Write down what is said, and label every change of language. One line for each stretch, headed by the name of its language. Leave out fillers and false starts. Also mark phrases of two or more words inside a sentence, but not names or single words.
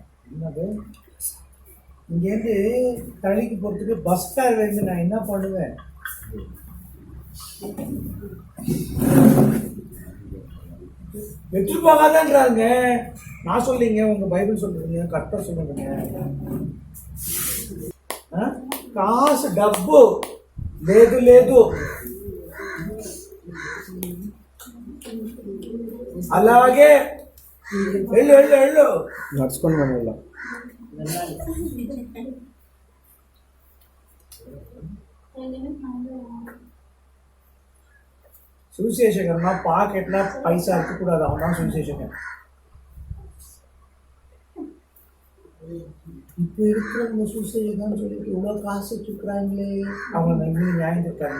Tamil: என்னது, இங்கேருந்து தள்ளிக்கு போகிறதுக்கு பஸ் ஃபேர் வேணும். நான் என்ன பண்ணுவேன்? எடுத்துட்டு போகாதான்றாங்க. நான் சொல்லிங்க, உங்க பைபிள் சொல்றீங்க, கர்த்தர் சொல்லுங்க.
Telugu: కాసు డబ్బు లేదు లేదు. అలాగే వెళ్ళు వెళ్ళు వెళ్ళు నడుచుకొని మనం వెళ్ళాం.
Tamil: சுவிசேஷகர்னா பாக்கெட்ல பைசா இருக்கக்கூடாது. அவன் தான் சுவிசேஷகன். இப்போ இருக்கிறவங்க சுவிசேஷகன்னு சொல்லிட்டு இவ்வளோ காசு வச்சுருக்குறாங்களே, அவங்க இன்னும் நியாயம் இருக்காங்க.